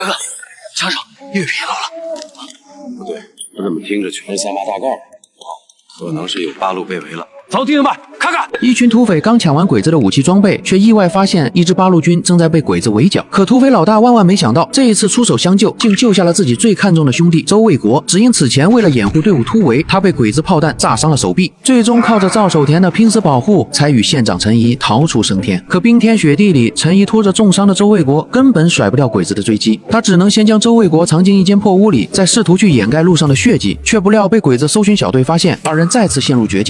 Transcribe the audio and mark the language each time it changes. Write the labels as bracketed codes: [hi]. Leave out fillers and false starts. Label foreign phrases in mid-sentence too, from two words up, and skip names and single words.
[zh] 大哥，枪手又疲劳了。不对，我怎么听着全是3把大盖？可能是有八路被围了。走，弟兄们，看看！一群土匪刚抢完鬼子的武器装备，却意外发现一支八路軍正在被鬼子圍剿。可土匪老大萬萬沒想到，這一次出手相救，竟救下了自己最看重的兄弟周衛國。只因此前為了掩護隊伍突圍，他被鬼子炮彈炸傷了手臂，最終靠着趙守田的拼死保護，才與縣長陳儀逃出升天。可冰天雪地裡，陳儀拖着重傷的周衛國，根本甩不掉鬼子的追擊，他只能先將周衛國藏進一間破屋裡，再試圖去掩蓋路上的血跡，卻不料被鬼子搜尋小隊發現，二人再次陷入絕境。